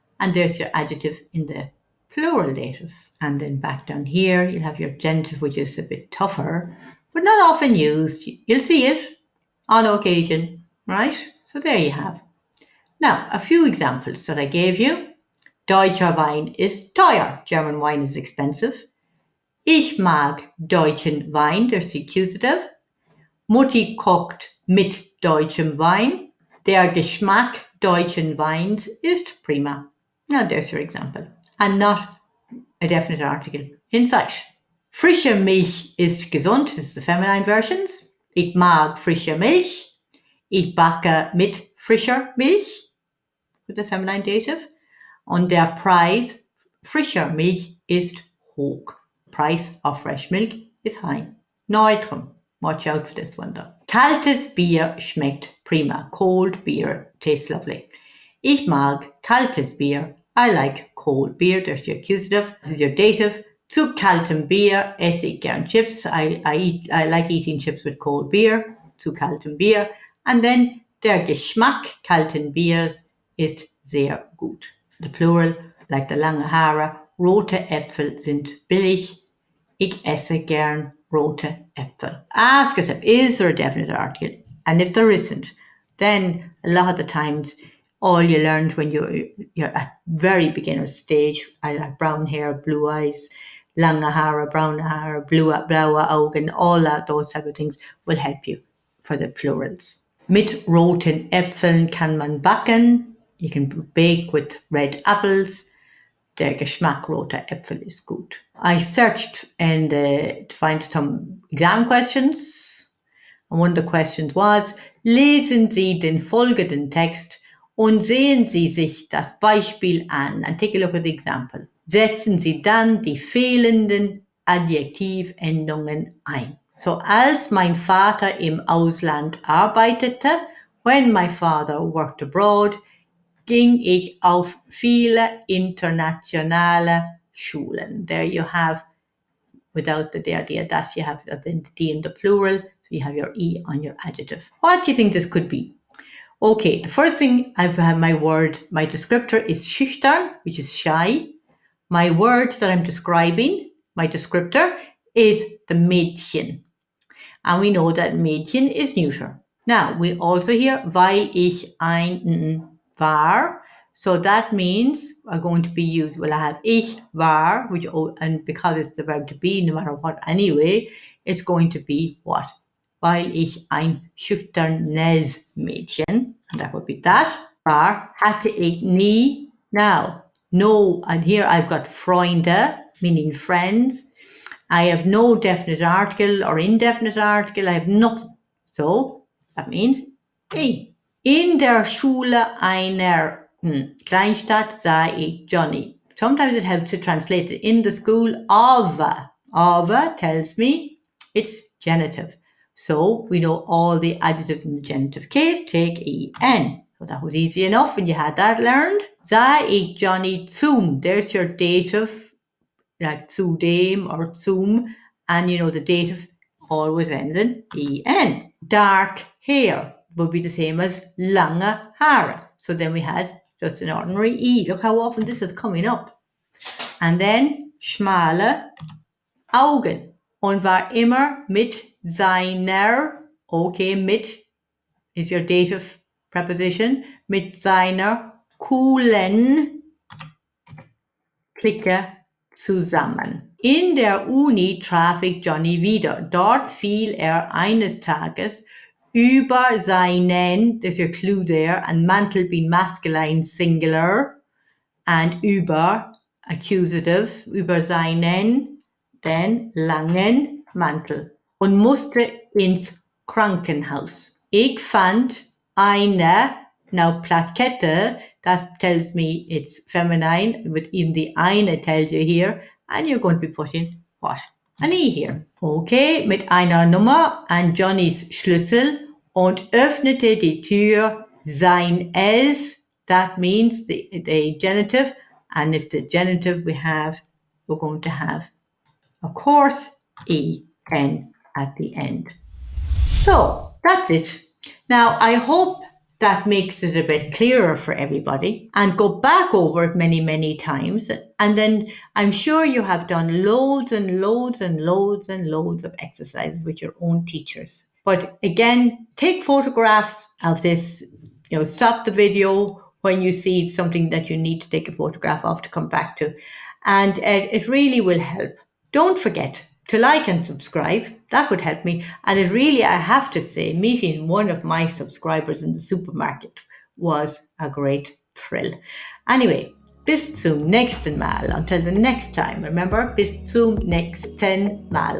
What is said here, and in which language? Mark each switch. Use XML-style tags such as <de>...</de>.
<en>And there's your adjective in the plural dative. And then back down here, you'll have your genitive, which is a bit tougher, but not often used. You'll see it on occasion, right? So there you have. Now, a few examples that I gave you.</en> <de>Deutscher Wein ist teuer.</de> <en>German wine is expensive.</en> <de>Ich mag deutschen Wein,</de> <en>there's the accusative.</en> <de>Mutti kocht mit deutschem Wein. Der Geschmack deutschen Weins ist prima.</de> <en>Now there's your example. And not a definite article in sight.</en> <de>Frische Milch ist gesund.</de> <en>This is the feminine versions.</en> <de>Ich mag frische Milch. Ich backe mit frischer Milch.</de> <en>With the feminine dative.</en> <de>Und der Preis frischer Milch ist hoch.</de> <en>Price of fresh milk is high. Neutrum. Watch out for this one though.</en> <de>Kaltes Bier schmeckt prima.</de> <en>Cold beer tastes lovely.</en> <de>Ich mag kaltes Bier.</de> <en>I like cold beer. There's your accusative. This is your dative.</en> <de>Zu kaltem Bier esse ich gern chips.</de> <en>I like eating chips with cold beer.</en> <de>Zu kaltem Bier.</de> <en>And then</en> <de>der Geschmack kalten Biers ist sehr gut.</de> <en>The plural, like the</en> <de>lange Haare, rote Äpfel sind billig. Ich esse gern rote Äpfel.</de> <en>Ask yourself, is there a definite article? And if there isn't, then a lot of the times, all you learned when you're at very beginner stage, I have brown hair, blue eyes,</en> <de>lange Haare,</de> <en>brown hair,</en> <de>blaue Augen,</de> <en>all that, those type of things will help you for the plurals.</en> <de>Mit roten Äpfeln kann man backen.</de> <en>You can bake with red apples.</en> <de>Der Geschmack roter Äpfel ist gut.</de> <en>I searched to find some exam questions. And one of the questions was,</en> <de>lesen Sie den folgenden Text und sehen Sie sich das Beispiel an.</de> <en>And take a look at the example.</en> <de>Setzen Sie dann die fehlenden Adjectivendungen ein. So, als mein Vater im Ausland arbeitete,</de> <en>when my father worked abroad,</en> <de>ging ich auf viele internationale Schulen.</de> <en>There you have, without the der, das, you have the D in the plural, so you have your E on your adjective. What do you think this could be? Okay, the first thing I have my word, my descriptor is schüchtern, which is shy. My word that I'm describing, my descriptor, is the Mädchen. And we know that Mädchen is neuter. Now, we also hear,</en> <de>weil ich ein war.</de> <en>So that means are going to be used. Well, I have ich war, which, and because it's the verb to be, no matter what anyway, it's going to be what?</en> <de>Weil ich ein schüchternes Mädchen.</de> <en>And that would be that.</en> <de>War hatte ich nie.</de> <en>Now, no, and here I've got Freunde, meaning friends. I have no definite article or indefinite article. I have nothing. So that means A.</en> <de>In der Schule einer Kleinstadt sah ich Johnny.</de> <en>Sometimes it helps to translate it. In the school of. Of tells me it's genitive. So we know all the adjectives in the genitive case take en. So that was easy enough when you had that learned.</en> <de>Sah ich Johnny zum.</de> <en>There's your dative, like zudem or zum, and you know the dative always ends in en. Dark hair would be the same as</en> <de>lange Haare.</de> <en>So then we had just an ordinary E. Look how often this is coming up. And then</en> <de>schmale Augen. Und war immer mit seiner, okay, mit</de> <en>is your dative preposition,</en> <de>mit seiner coolen Clique zusammen. In der Uni traf ich Johnny wieder. Dort fiel er eines Tages über seinen,</de> <en>there's your clue there, and Mantel being masculine singular, and über, accusative,</en> <de>über seinen,</de> <en>then</en> <de>langen Mantel. Und musste ins Krankenhaus. Ich fand eine,</de> <en>now Plakette, that tells me it's feminine, but even the eine tells you here, and you're going to be putting what? An E here.</en> <de>Okay, mit einer Nummer an Johnnys Schlüssel und öffnete die Tür sein es.</de> <en>That means the genitive, and if the genitive we're going to have, of course, en at the end. So that's it. Now, I hope that makes it a bit clearer for everybody, and go back over it many, many times. And then I'm sure you have done loads and loads and loads and loads of exercises with your own teachers. But again, take photographs of this, stop the video when you see something that you need to take a photograph of to come back to. And it really will help. Don't forget to like and subscribe. That would help me. And it really, I have to say, meeting one of my subscribers in the supermarket was a great thrill. Anyway,</en> <de>bis zum nächsten Mal.</de> <en>Until the next time. Remember,</en> <de>bis zum nächsten Mal.</de>